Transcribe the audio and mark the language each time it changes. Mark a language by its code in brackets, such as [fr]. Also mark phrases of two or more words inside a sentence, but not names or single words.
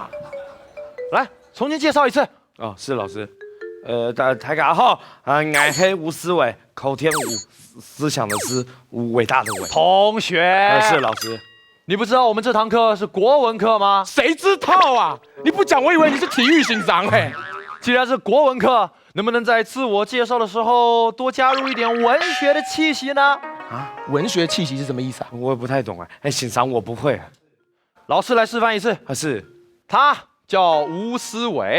[zh] 來，重新介紹一次。哦，是老師。大家好，我係吳思偉，口天吳，思想的思，偉大的偉。同學，是老師。你不知道我們這堂課是國文課嗎？誰知道啊？你不講，我以為你是體育欣賞哎。既然是國文課， 能不能在自我介绍的时候多加入一点文学的气息呢？文学气息是什么意思啊？我也不太懂哎，欣赏我不会老师来示范一次。是，他叫吴思维，